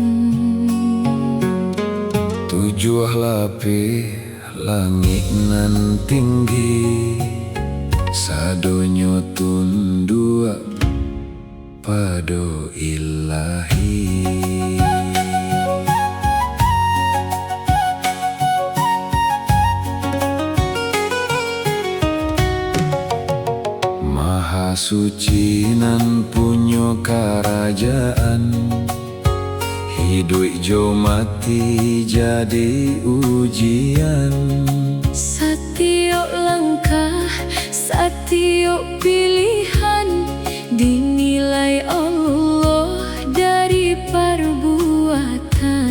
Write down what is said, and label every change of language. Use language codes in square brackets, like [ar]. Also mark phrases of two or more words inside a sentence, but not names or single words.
[min] Tujuh lapis langit nan tinggi, sadonyo tunduk pado ilahi. Maha suci nan punyo kerajaan, hidup jo mati jadi ujian. [id] Setiap langkah, setiap pilihan dinilai Allah dari perbuatan.